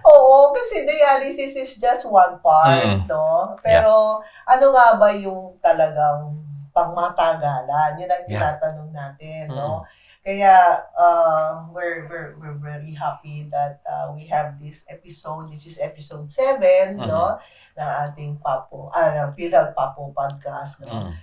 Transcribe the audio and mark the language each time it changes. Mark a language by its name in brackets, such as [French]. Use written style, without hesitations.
[Filipino] Oo, kasi [English] dialysis is just one part, no? [Filipino] Pero ano nga ba yung talagang pangmatagalan? Yun ang tinatanong natin, no? Kaya [English] we're very happy that we have this episode. This is episode 7, no? [Filipino] Ng ating [English] PhilHealth Papo podcast, no?